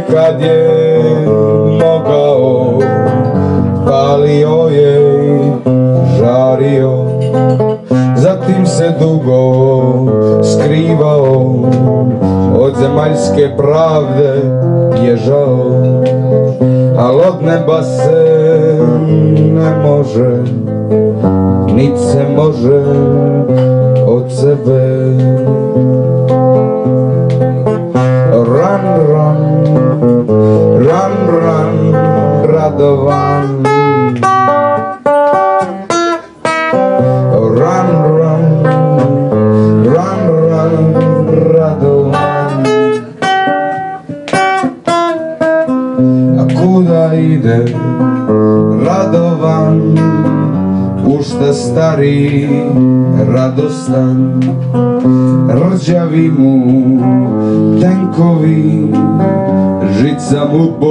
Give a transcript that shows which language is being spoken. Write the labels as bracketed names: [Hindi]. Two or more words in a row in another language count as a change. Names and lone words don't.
[Serbian] kad je mogao, palio je i žario, zatim se dugo skrivao, od zemaljske pravde bježao, al od neba se ne može, nit se može od sebe. [English] Run, run, run, run, Radovan. Run, run, run, run, Radovan. [Serbian] A kuda ide Radovan, u šta stari radostan, rđavi mu tenkovi, žica mu